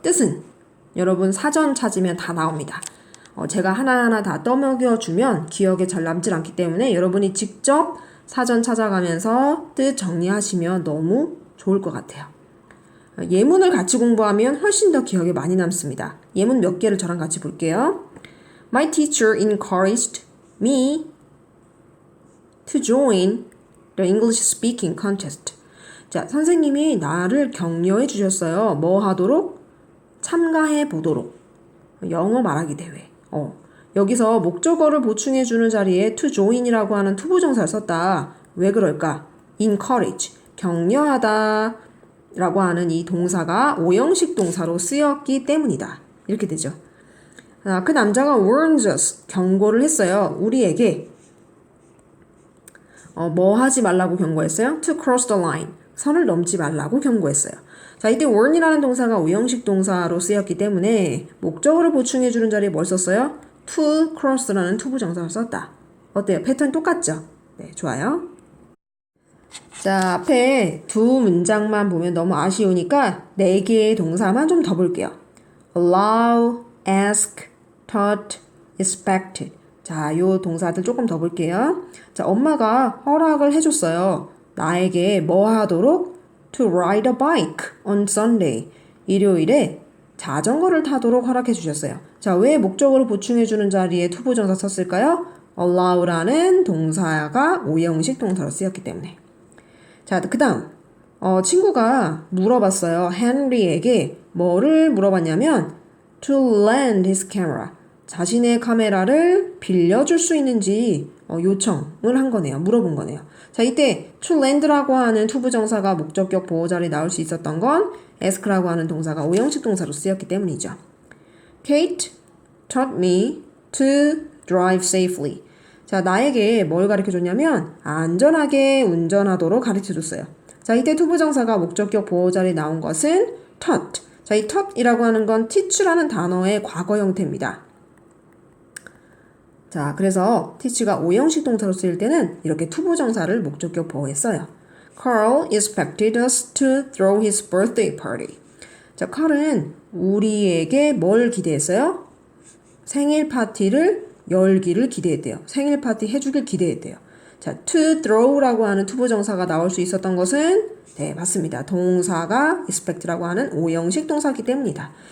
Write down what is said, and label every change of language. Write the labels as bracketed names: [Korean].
[Korean] 뜻은 여러분 사전 찾으면 다 나옵니다. 제가 하나하나 다 떠먹여주면 기억에 잘 남질 않기 때문에 여러분이 직접 사전 찾아가면서 뜻 정리하시면 너무 좋을 것 같아요. 예문을 같이 공부하면 훨씬 더 기억에 많이 남습니다. 예문 몇 개를 저랑 같이 볼게요. [English] My teacher encouraged me to join the English speaking contest. [Korean] 자, 선생님이 나를 격려해 주셨어요. 뭐 하도록? 참가해 보도록. 영어 말하기 대회. 여기서 목적어를 보충해주는 자리에 to join이라고 하는 투부정사를 썼다. 왜 그럴까? encourage, 격려하다 라고 하는 이 동사가 5형식 동사로 쓰였기 때문이다. 이렇게 되죠. 그 남자가 [English] warns us, [Korean] 경고를 했어요. 우리에게 뭐 하지 말라고 경고했어요? [English] to cross the line, [Korean] 선을 넘지 말라고 경고했어요. 자, 이때 warn이라는 동사가 5형식 동사로 쓰였기 때문에 목적어를 보충해주는 자리에 뭘 썼어요? to cross라는 투부정사를 썼다. 어때요? 패턴 똑같죠? 네, 좋아요. 자, 앞에 두 문장만 보면 너무 아쉬우니까 4개의 동사만 좀 더 볼게요. [English] allow, ask, taught, expected. [Korean] 자, 요 동사들 조금 더 볼게요. 자, 엄마가 허락을 해줬어요. [English] 나에게 뭐 하도록? to ride a bike on Sunday. [Korean] 일요일에 자전거를 타도록 허락해 주셨어요. 자, 왜 목적어를 보충해주는 자리에 투부정사 썼을까요? allow라는 동사가 5형식 동사로 쓰였기 때문에. 자, 그 다음 친구가 물어봤어요. [English] 헨리에게 뭐를 물어봤냐면 to lend his camera. [Korean] 자신의 카메라를 빌려줄 수 있는지 요청을 한 거네요. 물어본 거네요. 자, 이때 to lend라고 하는 투부정사가 목적격 보호 자리에 나올 수 있었던 건 ask라고 하는 동사가 5형식 동사로 쓰였기 때문이죠. [English] Kate taught me to drive safely. [Korean] 자, 나에게 뭘 가르쳐 줬냐면 안전하게 운전하도록 가르쳐 줬어요. 자, 이때 투부정사가 목적격 보호자리에 나온 것은 taught. 자, 이 taught이라고 하는 건 teach라는 단어의 과거 형태입니다. 자, 그래서 teach가 오형식 동사로 쓰일 때는 이렇게 투부정사를 목적격 보호에 써요. [English] Carl expected us to throw his birthday party. [Korean] 자, 칼은 우리에게 뭘 기대했어요? 생일 파티를 열기를 기대했대요. 생일 파티 해주길 기대했대요. 자, to throw라고 하는 투부정사가 나올 수 있었던 것은 네, 맞습니다. 동사가 expect라고 하는 오형식 동사이기 때문이다.